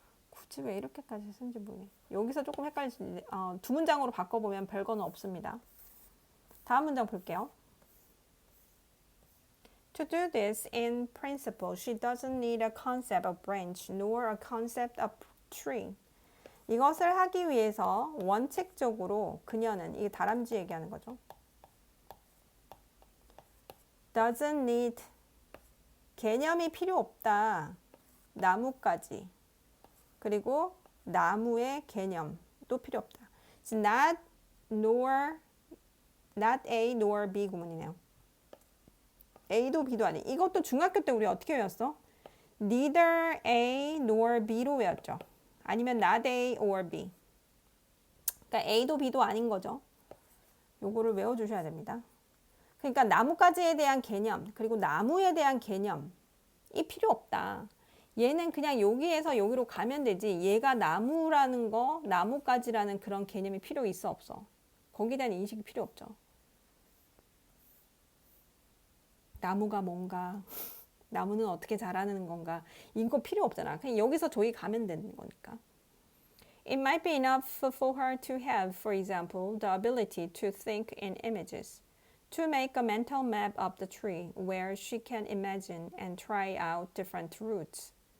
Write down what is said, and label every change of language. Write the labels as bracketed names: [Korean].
[Korean] 굳이 왜 이렇게까지 쓴지 모르겠네. 여기서 조금 헷갈리시는데 두 문장으로 바꿔보면 별거는 없습니다. 다음 문장 볼게요. [English] To do this in principle, she doesn't need a concept of branch nor a concept of tree. [Korean] 이것을 하기 위해서 원칙적으로 그녀는, 이게 다람쥐 얘기하는 거죠. [English] doesn't need, [Korean] 개념이 필요 없다. 나무까지. 그리고 나무의 개념도 필요 없다. [English] It's not A nor B [Korean] 구문이네요. A도 B도 아니. 이것도 중학교 때 우리 어떻게 외웠어? [English] Neither A nor B로 [Korean] 외웠죠. 아니면 [English] not A or B. [Korean] 그러니까 A도 B도 아닌 거죠. 요거를 외워주셔야 됩니다. 그러니까 나무까지에 대한 개념, 그리고 나무에 대한 개념이 필요 없다. 얘는 그냥 여기에서 여기로 가면 되지. 얘가 나무라는 거, 나무까지라는 그런 개념이 필요 있어 없어? 거기에 대한 인식이 필요 없죠. 나무가 뭔가, 나무는 어떻게 자라는 건가, 이거 필요 없잖아. 그냥 여기서 저기 가면 되는 거니까. [English] It might be enough for her to have, for example, the ability to think in images, to make a mental map of the tree where she can imagine and try out different routes.